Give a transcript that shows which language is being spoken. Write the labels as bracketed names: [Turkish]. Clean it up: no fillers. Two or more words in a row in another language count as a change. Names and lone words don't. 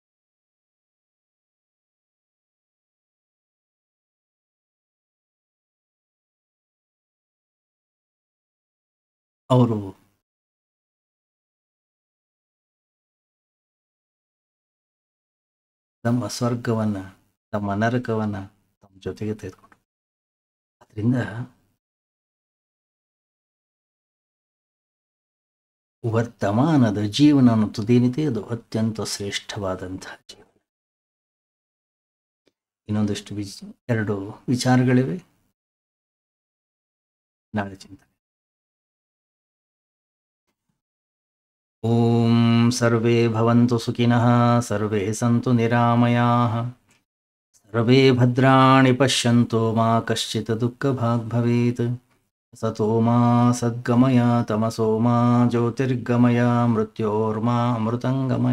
[Kannada] ಅವರು ತಮ್ಮ ಸ್ವರ್ಗವನ್ನು, ತಮ್ಮ ನರಕವನ್ನು ತಮ್ಮ ಜೊತೆಗೆ ತೆಗೆದುಕೊಂಡು, ಅದರಿಂದ ವರ್ತಮಾನದ ಜೀವನ ಅನ್ನೋದೇನಿದೆ ಅದು ಅತ್ಯಂತ ಶ್ರೇಷ್ಠವಾದಂತಹ ಜೀವನ. ಇನ್ನೊಂದಷ್ಟು ಎರಡು ವಿಚಾರಗಳಿವೆ, ನಾಳೆ ಚಿಂತನೆ. [Sanskrit] ಓಂ ಸರ್ವೇ ಭವಂತು ಸುಖಿನಃ, ಸರ್ವೇ ಸಂತು ನಿರಾಮಯಾಃ, ಸರ್ವೇ ಭದ್ರಾಣಿ ಪಶ್ಯಂತು ಮಾ ಕಶ್ಚಿತ್ ದುಃಖಭಾಗ್ ಭವೇತ್. ಸತೋ ಮಾ ಸದ್ಗಮಯ, ತಮಸೋ ಮಾ ಜ್ಯೋತಿರ್ಗಮಯ, ಮೃತ್ಯೋರ್ಮಾ ಅಮೃತಂಗಮಯ.